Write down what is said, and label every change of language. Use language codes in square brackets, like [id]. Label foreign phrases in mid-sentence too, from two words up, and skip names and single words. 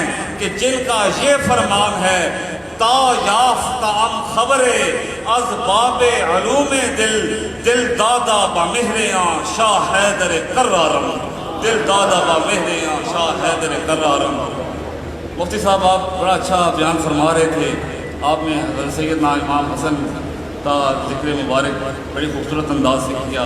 [ur] کہ جن کا یہ فرمان ہے [fa] تا یافتم خبر از باب علوم دل دل دادا بمہریاں شاہ حیدر کرارم [ur] دل دادا بمہریاں شاہ حیدر کرارم۔ مفتی صاحب آپ بڑا اچھا بیان فرما رہے تھے، آپ نے حضرت سیدنا امام حسن کا ذکر مبارک بڑی خوبصورت انداز سے کیا۔